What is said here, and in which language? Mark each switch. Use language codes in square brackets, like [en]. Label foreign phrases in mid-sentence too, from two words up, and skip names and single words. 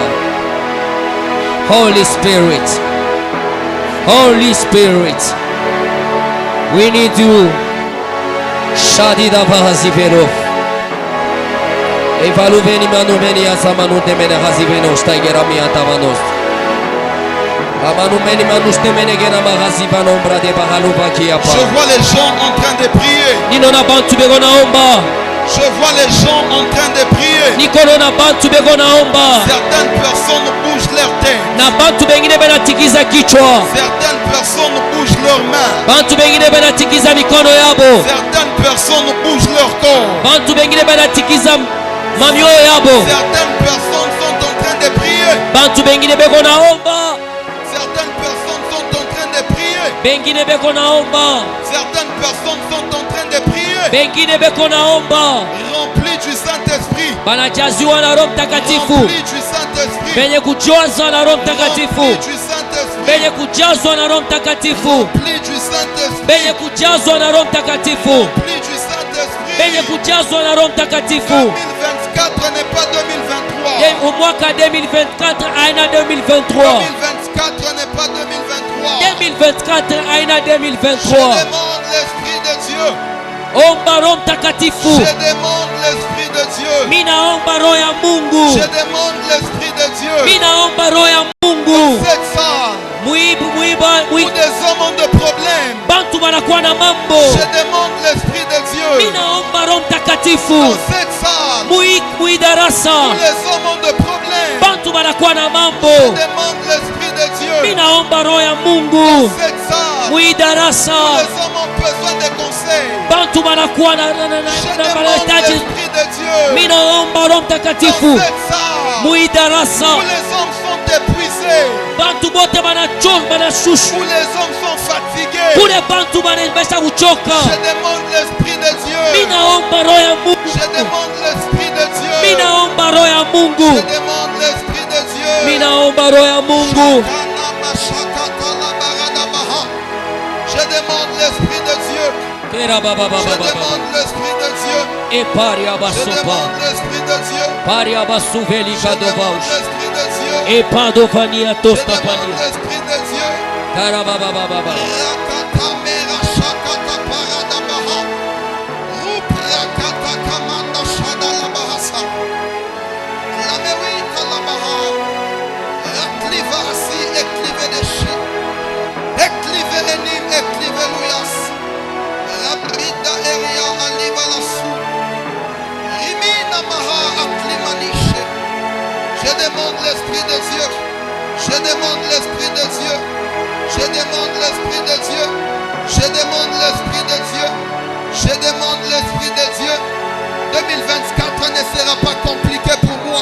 [en] Holy Spirit, Holy Spirit, we need you. Shadida Bahazivero. Evaluveni manumeni azamanu temene haziveno staigerami atavanos. Amanumeni manustemene gena mahazivano ombra de bahaluba kiapa. [fr] Je vois les gens en train de prier. [sw] Ninona bantu begona omba. [fr] Je vois les gens en train de prier. [sw] Nikolona bantu begona omba. [fr] Certaines personnes bougent leur tête. [sw] Na bantu bengine benatikiza kichwa. [fr] Certaines personnes bougent leurs mains. [sw] Bantu bengine benatikiza mikono yabo. [fr] Certaines personnes bougent leur corps. [sw] Bantu bengine benatikiza mamioyo yabo. [fr] Certaines personnes sont en train de prier. [sw] Bantu bengine begona omba. [fr] Certaines personnes sont en train de prier. [sw] Bengine beko naomba. [fr] Certaines personnes sont en train de prier. [sw] Bengine beko naomba. [fr] Remplis du Saint-Esprit. [sw] Banajaziwa na Roho Mtakatifu. [fr] Remplis du Saint-Esprit. [sw] Benye kujazwa na Roho Mtakatifu. [fr] Remplis du Saint-Esprit. [sw] Benye kujazwa na Roho Mtakatifu. [fr] Remplis du Saint-Esprit. [sw] Benye kujazwa na Roho Mtakatifu. [fr] Remplis du Saint-Esprit. [sw] Benye kujazwa na Roho Mtakatifu. [fr] 2024 n'est pas 2023. [sw] Mwaka 2024 aina 2023. [fr] 2024 n'est pas 2023. [sw] 2024 aina [fr] Je [sw] 2023. [fr] demande l'Esprit de Dieu. [sw] Omba Roho Mtakatifu. [fr] Je demande l'Esprit de Dieu. [sw] Minaomba Roho ya Mungu. [fr] Je demande l'Esprit de Dieu. [sw] Minaomba Roho ya Mungu. [fr] Cette salle où des hommes ont des problèmes. [sw] Bantu banakuwa na mambo. [fr] Je demande l'Esprit de Dieu. [sw] Minaomba Roho Mtakatifu. [fr] Dans cette salle [sw] Mui darasa. [fr] où les hommes ont des problèmes. [sw] Bantu banakuwa na mambo. [fr] Je demande l'Esprit de Dieu. [sw] Minaomba Roho ya Mungu. [fr] Dans cette salle [sw] Mui darasa. [fr] où les hommes ont besoin de conseils. [sw] Bantu banakuwa na [fr] Je demande [sw] mahitaji. [fr] l'Esprit de Dieu. [sw] Minaomba Roho [fr] Dans [sw] Mtakatifu. [fr] cette salle [sw] Mui darasa. [fr] où les hommes sont épuisés. [sw] Bantu bote banashushu. [fr] Où les hommes sont fatigués. [sw] Kule bantu banaweza kuchoka. [fr] Je demande l'Esprit de Dieu. [sw] Minaomba Roho ya Mungu. [fr] Je demande l'Esprit de Dieu. [sw] Minaomba Roho ya Mungu. [fr] Je demande l'Esprit de Dieu. [sw] Minaomba Roho ya Mungu. [fr] Je demande l'Esprit de Dieu. Kera baba Je baba baba. demande l'Esprit de Dieu. E paria Je basopa. demande l'Esprit de Dieu. Paria basuveli Je demande kadovaush. l'Esprit de Dieu. E padovania Je tosta demande pania. l'Esprit de Dieu. Kara baba baba baba. Rakatamera shakata paradabaha. Ruprakata kamanda shadalabahasa. Lamewita labaha. Raklivasi eklive deshi. Eklive enim eklive luyas. Rabrida eria aliva lasu. Rimina maha aklimanishe. Je demande l'Esprit de Dieu. Je demande l'Esprit de Dieu. Je demande l'Esprit de Dieu. Je demande l'Esprit de Dieu. Je demande l'Esprit de Dieu. 2024 ne sera pas compliqué pour moi.